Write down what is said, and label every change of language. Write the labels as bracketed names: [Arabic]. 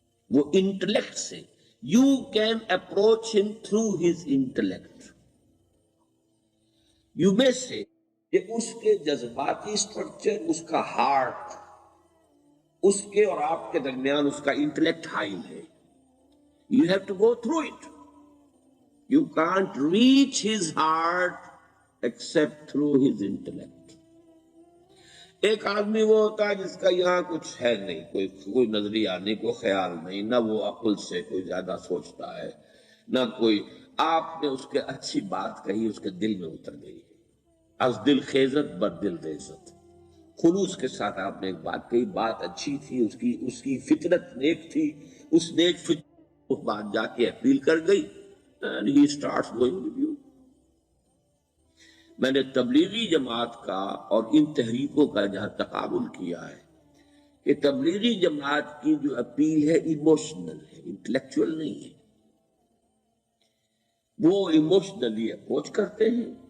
[Hindi] वो इंटेलेक्ट से, [English] You can approach him through his intellect. You may say [Hindi] कि उसके जज्बाती स्ट्रक्चर, उसका हार्ट, उसके और आपके दरमियान उसका इंटेलेक्ट हाई है। [English] You have to go through it. You can't reach his heart except through his intellect. [Hindi] एक आदमी वो होता है जिसका यहाँ कुछ है नहीं, कोई नजरिया नहीं, कोई ख्याल नहीं, ना वो अक्ल से कोई ज्यादा सोचता है, ना कोई। आपने उसके अच्छी बात कही, उसके दिल में उतर गई। [Persian] अज दिल खेजत बर दिल रेजत। [Hindi] खुलूस के साथ आपने एक बात कही, बात अच्छी थी, उसकी फितरत नेक थी, उस नेक फितरत उस बात जाके अपील कर गई। [English] And he starts going with you. [Hindi] मैंने तबलीगी जमात का और इन तहरीकों का जहां तकाबुल किया है कि तबलीगी जमात की जो अपील है इमोशनल है, इंटेलेक्चुअल नहीं है। वो इमोशनली अप्रोच करते हैं